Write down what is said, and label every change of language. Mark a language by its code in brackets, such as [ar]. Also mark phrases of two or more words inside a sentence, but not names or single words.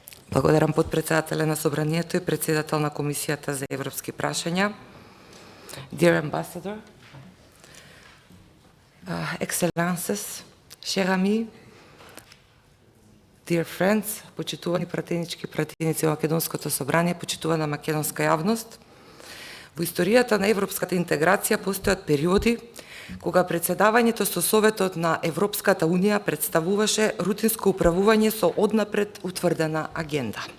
[mk] Благодарам подпредседателя на Собранието и председател на Комисијата за европски прашања. [en] Dear Ambassador, Excellences, [fr] chers amis, [en] dear friends, [mk] почитувани пратенички пратеници во Македонското собрание, почитувана македонска јавност, во историјата на европската интеграција постојат периоди кога председавањето со Советот на Европската Унија представуваше рутинско управување со однапред утврдена агенда.